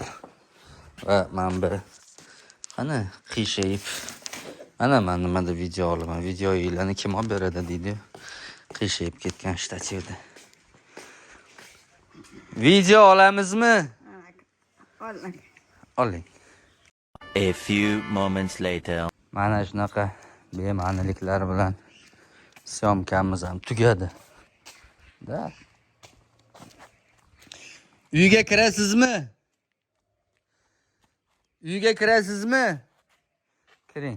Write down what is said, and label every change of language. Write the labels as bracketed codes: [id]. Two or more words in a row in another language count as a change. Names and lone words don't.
[uz] Va men bir qani qiyshayib. Ana men nimada video olaman. Videolarni kim olib beradi deydi. Qiyshayib ketgan shtativda. Video olamizmi? Oling. Oling. [en] A few moments later. [uz] Mana shunaqa bema'niliklar bilan syomkamiz ham tugadi. Da. Uyga kirasizmi? Uyga kirasizmi? Kiring.